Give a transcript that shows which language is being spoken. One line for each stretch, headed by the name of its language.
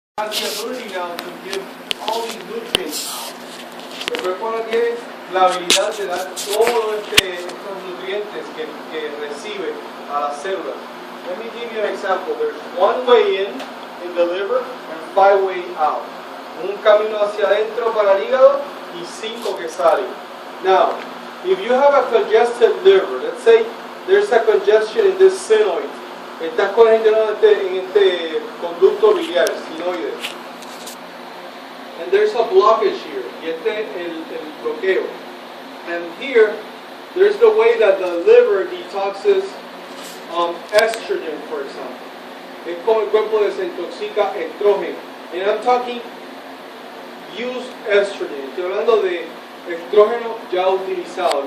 English: has the ability now to give all these nutrients out.
Spanish: El cuerpo ahora tiene la habilidad de dar todos estos nutrientes que recibe a las células.
English: Let me give you an example. There's one way in the liver and 5 ways out.
Spanish: Un camino hacia adentro para el hígado y 5 que salen.
English: Now, if you have a congested liver, let's say there's a congestion in this sinoid.
Spanish: Estás congestionado en este conducto biliar, sinoide.
English: And there's a blockage here.
Spanish: Y este es el bloqueo.
English: And here, there's the way that the liver detoxes estrogen, for example.
Spanish: Es como el cuerpo desintoxica estrógeno.
English: And I'm talking used estrogen.
Spanish: Estoy hablando de estrógeno ya utilizado.